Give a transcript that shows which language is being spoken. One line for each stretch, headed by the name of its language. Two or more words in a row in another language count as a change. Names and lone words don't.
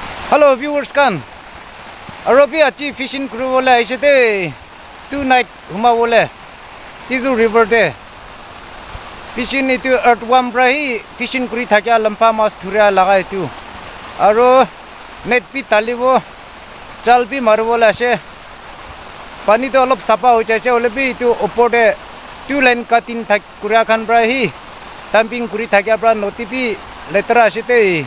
English: Hello viewers kan.
Naga Pidgin: Arobi achi
English: fishing crew
Naga Pidgin: wala aishete 2 night huma wala. Tizu river de. Fishing itu earthworm brahi fishing kuri thakya lampa mas thuria lagai tu. Aro net pi talibo chal pi marbola ashe. Pani to olop sapa ho chache ole bi tu opode 2 line katin thak kuria khan brahi tamping kuri thakya bra noti pi letra ashete.